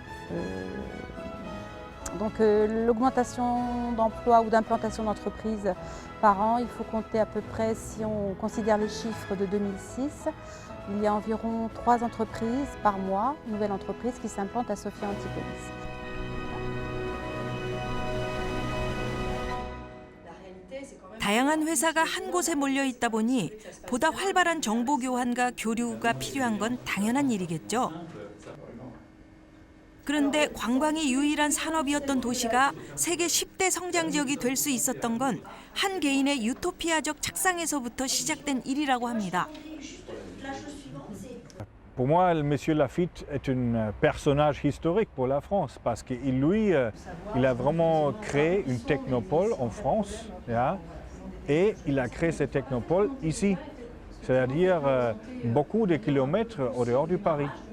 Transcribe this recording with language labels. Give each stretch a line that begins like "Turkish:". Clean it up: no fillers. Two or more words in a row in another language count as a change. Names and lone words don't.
French: Donc l'augmentation d'emplois ou d'implantation d'entreprises par an, il faut compter à peu près, si on considère les chiffres de 2006, il y a environ 3 entreprises par mois, nouvelles entreprises qui s'implantent à Sophia Antipolis.
Korean: 다양한 회사가 한 곳에 몰려 있다 보니 보다 활발한 정보 교환과 교류가 필요한 건 당연한 일이겠죠. 그런데 관광이 유일한 산업이었던 도시가 세계 10대 성장 지역이 될 수 있었던 건 한 개인의 유토피아적 착상에서부터 시작된 일이라고 합니다.
French: Pour moi, M. Lafitte est un personnage historique pour la France parce qu'il lui, il a vraiment créé une technopole en France et il a créé cette technopole ici, c'est-à-dire beaucoup de kilomètres au dehors du Paris.